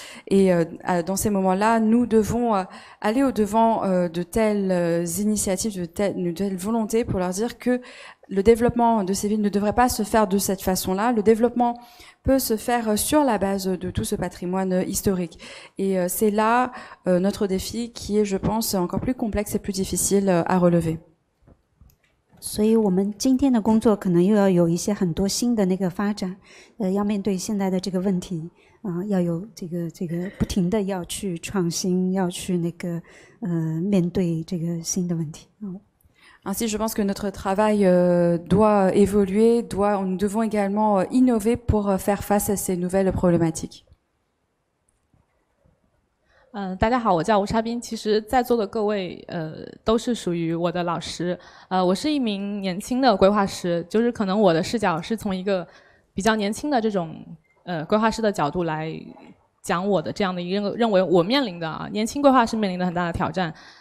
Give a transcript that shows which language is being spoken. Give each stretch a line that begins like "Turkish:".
French: Et dans ces moments-là, nous devons aller au-devant de telles initiatives, de telles volontés pour leur dire que le développement de ces villes ne devrait pas se faire de cette façon-là. Le développement peut se faire sur la base de tout ce patrimoine historique. Et c'est là notre défi qui est, je pense, encore plus complexe et plus difficile à relever.
Chinese: 所以我们今天的工作可能又要有一些很多新的那个发展，要面对现在的这个问题啊，要有这个不停的要去创新，要去那个面对这个新的问题。
French: Ainsi, je pense que notre travail doit évoluer, nous devons également innover pour faire face à ces nouvelles problématiques.
Chinese: 大家好，我叫吴沙斌。其实在座的各位都是属于我的老师。我是一名年轻的规划师，就是可能我的视角是从一个比较年轻的这种规划师的角度来讲我的这样的一个认为我面临的年轻规划师面临的很大的挑战。